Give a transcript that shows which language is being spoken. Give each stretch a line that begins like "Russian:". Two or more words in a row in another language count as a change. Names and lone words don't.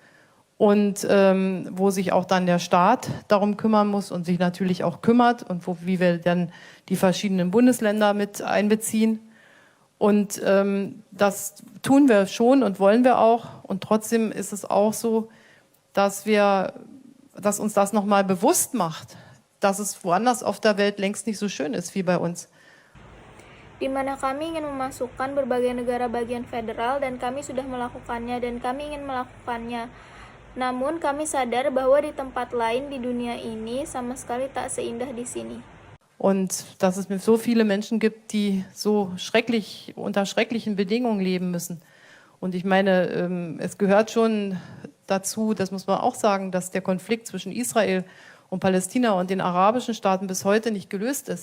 German: Und wo sich auch dann der Staat darum kümmern muss und sich natürlich auch kümmert und wie wir dann die verschiedenen Bundesländer mit einbeziehen. Und das tun wir schon und wollen wir auch. Und trotzdem ist es auch so, dass uns das nochmal bewusst macht, dass es woanders auf der Welt längst nicht so schön ist wie bei uns.
Indonesian: Di mana kami ingin memasukkan berbagai negara bagian federal dan kami sudah melakukannya dan kami ingin melakukannya. Namun kami sadar bahwa di tempat lain di dunia ini sama sekali tak seindah di sini.
German: Und dass es so viele Menschen gibt, die so unter schrecklichen Bedingungen leben müssen. Und ich meine, es gehört schon dazu, das muss man auch sagen, dass der Konflikt zwischen Israel und Palästina und den arabischen Staaten bis heute nicht gelöst ist.